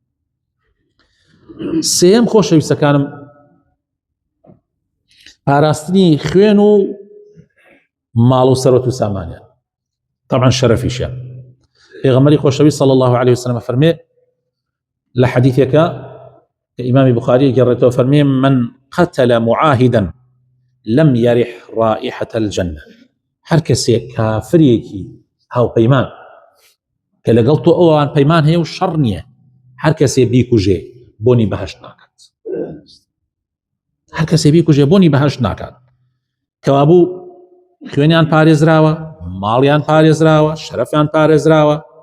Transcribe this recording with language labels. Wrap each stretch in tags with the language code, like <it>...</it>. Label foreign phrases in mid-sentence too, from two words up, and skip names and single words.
<ckb>سێم خۆشەویستەکانم پاراستنی خوێن و ماڵ و سەرۆت و سامانیان، طبعا شەرەفیشیان. پێغەمبەری خۆشەویست</ckb> <ar>صلی الله عليه وسلم</ar> <ckb>فەرمێ لە حەدیثێکە کە ئیمامی بوخاری گەڕێتەوە فەرمێ</ckb> <ar>من قتل معاهدا لم يرح رائحة الجنة.</ar> <ckb>هەر کەسێک کافرێکی هاوپەیمان کە لەگەڵ تۆ ئەوان پەیمان هەیە و شەڕ نییە، هەر کەسێ بیکوژێ بۆنی بەهەشت ناکات، هەر کەسێ بیکوژێ بۆنی بەهەشت ناکات. کەوابوو خوێنیان پارێزراوە، ماڵیان پارێزراوە، شەرەفیان پارێزراوە.</ckb>